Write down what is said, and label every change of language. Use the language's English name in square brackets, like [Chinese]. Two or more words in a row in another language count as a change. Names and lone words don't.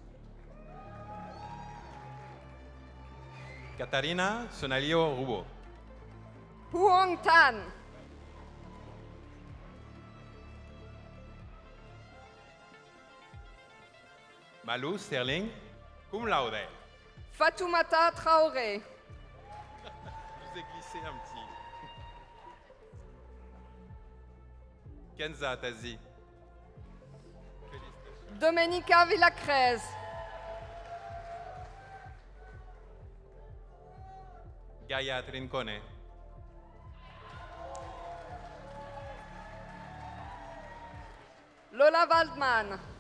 [French] Katarina Sonalio Rubo. Huong Tan. Malou Sterling. [Latin] Cum laude. [French] Fatoumata Traoré. Je vous ai glissé un petit. Kenza Tazi. Domenica Villacrez. Gaia Trincone. Lola Waldman.